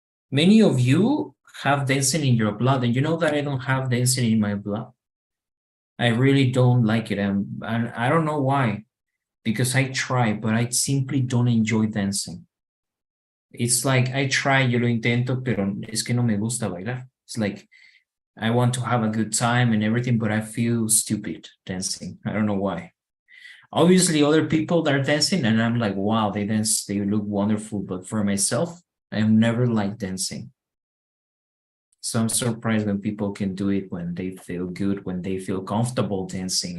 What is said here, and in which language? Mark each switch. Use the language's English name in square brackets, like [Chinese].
[English] Many of you have dancing in your blood, and you know that I don't have dancing in my blood. I really don't like it, and I don't know why, because I try, but I simply don't enjoy dancing. It's like I try, [Spanish] yo lo intento, pero es que no me gusta bailar. [English] It's like I want to have a good time and everything, but I feel stupid dancing. I don't know why. Obviously, other people are dancing, and I'm like, wow, they dance, they look wonderful. But for myself, I've never liked dancing. So I'm surprised when people can do it when they feel good, when they feel comfortable dancing.